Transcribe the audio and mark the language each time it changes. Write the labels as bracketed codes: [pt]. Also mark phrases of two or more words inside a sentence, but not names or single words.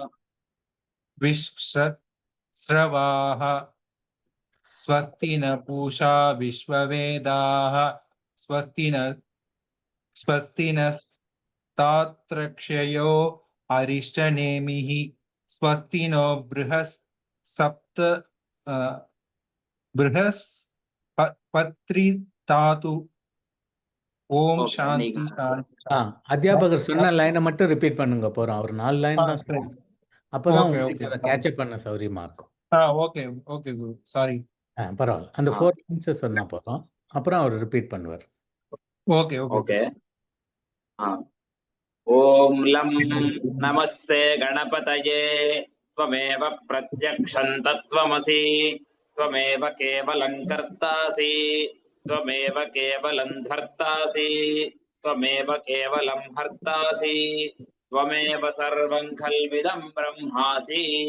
[sa] विश्रवाः स्वस्ति न पूषा विश्ववेदाः स्वस्ति नस्तात्रक्षयो अरिष्टनेमिः स्वस्ति नो बृहस्पतिर्दधातु। ॐ शान्ति शान्ति. [ta] அத்தியாபகர் சொன்ன லைனை மட்டும் ரிப்பீட் பண்ணுங்க போறோம். அவர் 4 லைன் தான் சொன்னார். அப்பதான் உங்களுக்கு அதை கேட்சப் பண்ண சௌரியமா இருக்கும். [en] okay okay guru, sorry. [ta] பரவாயில்ல. அந்த 4 லைன்ஸ் சொன்னா போதும். அப்புறம் அவர் ரிப்பீட் பண்ணுவார். [en] okay okay. [sa] ॐ लं नमस्ते गणपतये त्वमेव प्रत्यक्षं तत्त्वमसि त्वमेव केवलं कर्तासि त्वमेव केवलं धर्तासि त्वमेव केवलं हर्तासि त्वमेव सर्वं खल्विदं ब्रह्मासि।